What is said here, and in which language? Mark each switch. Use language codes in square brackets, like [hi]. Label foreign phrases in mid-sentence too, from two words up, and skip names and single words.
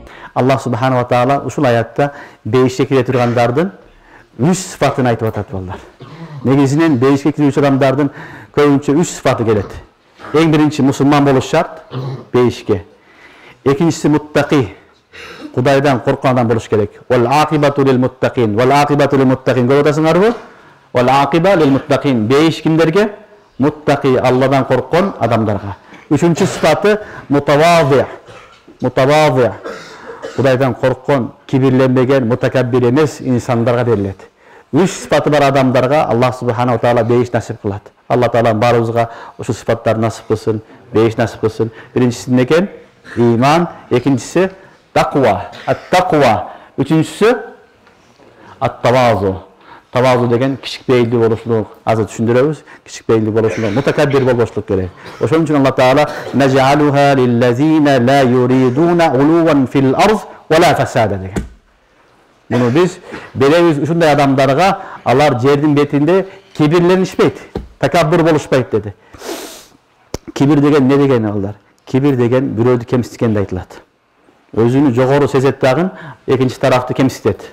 [ar] الله سبحانه وتعالى [ky] ушул аятта бейишке кире тургандардын 3 сыфатын айтып атат балдар. Негизинен бейишке кирүүчү адамдардын көбүнчө 3 сыфаты келет. Эң биринчи мусулман болуш шарт бейишке. Экинчиси муттaqi, Кудайдан корккон адам болуш керек. [ar] والعاقبة للمتقين والعاقبة للمتقين. [ky] Көрүп атасыңарбы? [ar] والعاقبة للمتقين. [ky] Бейиш кимдерге? Муттaqi, Алладан корккон адамдарга. Үчүнчү сыфаты мутавази. Мутавази. Кудайдан корккон, кибирленбеген, мутакаббир эмес инсандарга берилет. 3 сыфаты бар адамдарга [ar] الله سبحانه تعالى [ky] бейиш насип кылат. Алла таала баарыбызга ушул сыфаттарды насип кылсын, бейиш насип кылсын. Биринчиси эмне экен? Иман, экинчиси таква, ат-таква, үчүнчүсү ат-тавазу. Тавазу деген кичикпейилдүү болушулук. Азыр түшүндүрөбүз. Кичикпейилдүү болушулук, мутакаббир болбошлук керек. Ошон үчүн Алла таала [ar] نجعلها للذين لا يريدون علوا في الأرض ولا فسادا деген. [ky] Муну биз беребиз ушундай адамдарга, алар жердин бетинде кибирленишпейт, такаббур болушпайт деди. Кибир деген не деген алдар? Кибир деген бирөөдү кемситкенде айтылат. Өзүнү жогору сезет дагы, экинчи тарафты кемситет.